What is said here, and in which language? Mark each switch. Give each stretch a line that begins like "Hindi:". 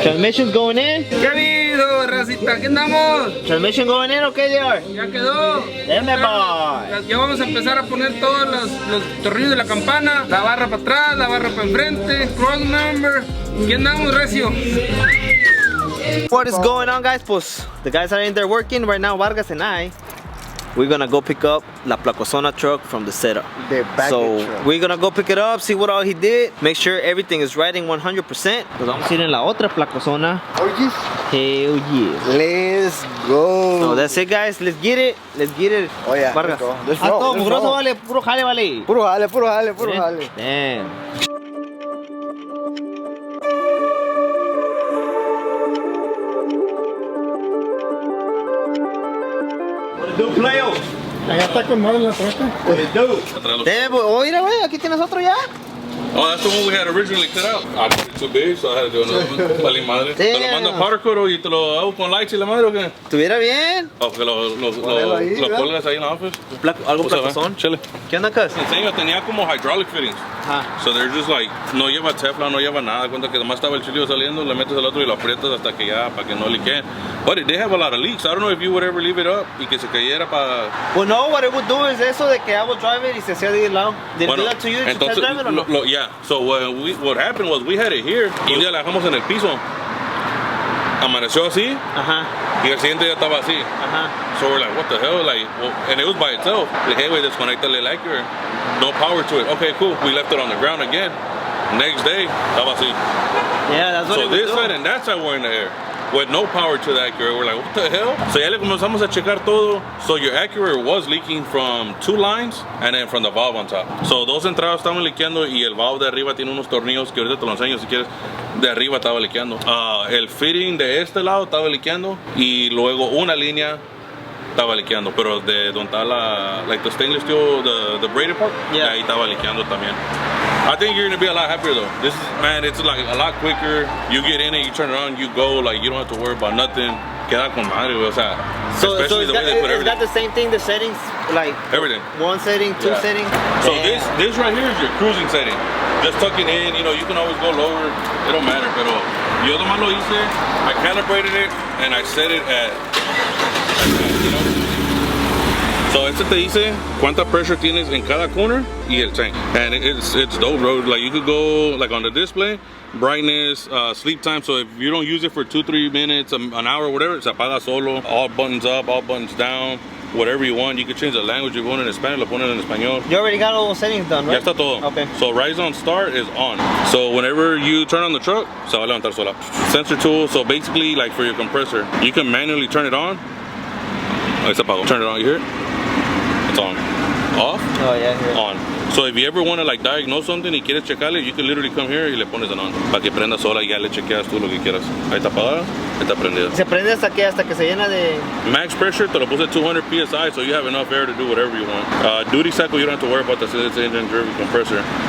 English: Transmission's going in.
Spanish: ¿Qué ha habido, racita? ¿Qué andamos?
English: Transmission going in, okay, JR?
Spanish: Ya quedó.
English: Hey, my boy.
Spanish: Ya vamos a empezar a poner todos los tornillos de la campana. La barra para atrás, la barra para enfrente. Cross member. ¿Qué andamos, recio?
English: What is going on, guys? Pues the guys are in there working right now. Vargas and I, we're gonna go pick up La Placosona truck from the setup. So we're gonna go pick it up, see what all he did, make sure everything is riding 100%.
Spanish: Pues vamos a ir en la otra Placosona.
English: Oh yes. Hell yeah. Let's go. So that's it, guys. Let's get it. Let's get it. Oh yeah. Vargas. Let's
Spanish: Ah, todo
English: go.
Spanish: mugroso, vale. Puro jale, vale. Puro jale, puro jale, puro jale.
English: Damn.
Spanish: Playo. Allá está con madre la troca. Damn, oye, güey, aquí tienes otro ya.
English: Oh, that's the one we had originally cut out. I made it too big, so I had to do another one.
Spanish: Vale madre. ¿Te lo mando a powder coat o y te lo hago con lights y la madre o qué? Estuviera bien. O que lo colgas ahí en la office. Algo placosón. Chile. ¿Qué onda, cuz? Te enseño, tenía como hydraulic fittings. Ajá.
English: So they're just like,
Spanish: no lleva Teflon, no lleva nada. Cuenta que nomás estaba el chilillo saliendo, le metes el otro y lo aprietas hasta que ya, para que no liqueen.
English: But it did have a lot of leaks. I don't know if you would ever leave it up
Spanish: y que se cayera para...
English: Well, no, what it would do is
Spanish: eso de que
English: I would drive it
Spanish: y se hacía de lado.
English: Did it do that to you? Did you test drive it or no? Yeah. So what happened was we had it here
Spanish: y un día la dejamos en el piso. Amaneció así. Ajá. Y el siguiente día estaba así. Ajá.
English: So we're like, what the hell? Like, well, and it was by itself. Like, hey, wait,
Spanish: desconectale
English: like your no power to it. Okay, cool. We left it on the ground again. Next day,
Spanish: estaba así.
English: Yeah, that's what So it would this do. side and that side were in the air. With no power to the Acura. We're like, what the hell?
Spanish: So ya le comenzamos a checar todo.
English: So your Acura was leaking from 2 lines and then from the valve on top.
Spanish: So dos entradas estaban liqueando y el valve de arriba tiene unos tornillos que ahorita te lo enseño si quieres. De arriba estaba liqueando. El fitting de este lado estaba liqueando y luego una línea estaba liqueando, pero de donde está
English: like the stainless steel, the braided part, yeah,
Spanish: ahí estaba liqueando también.
English: I think you're gonna be a lot happier though. This is, man, it's like a lot quicker. You get in it, you turn it on, you go, like you don't have to worry about nothing.
Spanish: Queda con madre, o sea,
English: especially the way they put everything. It's got the same thing, the settings, like everything. 1 setting, 2 setting. So this right here is your cruising setting. Just tuck it in, you know, you can always go lower. It don't matter,
Spanish: pero yo nomás lo hice.
English: I calibrated it and I set it at you know.
Spanish: So este te dice cuánta pressure tienes en cada corner y el tank.
English: And it's dope, bro. Like you could go like on the display, brightness, sleep time. So if you don't use it for 2-3 minutes, an hour, whatever,
Spanish: se apaga solo.
English: All buttons up, all buttons down. Whatever you want, you can change the language. You're going in Spanish,
Spanish: lo ponen en español.
English: You already got all those settings done, right?
Spanish: Ya está todo.
English: Okay. So rise on start is on. So whenever you turn on the truck,
Spanish: se va a levantar sola.
English: Sensor tool, so basically like for your compressor, you can manually turn it on.
Spanish: Ahí se apagó.
English: Turn it on, you hear it? It's on. Off? Oh yeah, here. On. So if you ever want to like diagnose something
Spanish: y quieres checarle,
English: you can literally come here
Spanish: y le pones el on. Para que prenda sola y ya le chequeas tú lo que quieras. Ahí está apagada, ahí está prendida. ¿Se prende hasta que se llena de...?
English: Max pressure
Spanish: te lo puse
English: at 200 PSI, so you have enough air to do whatever you want. Duty cycle, you don't have to worry about the engine driven compressor.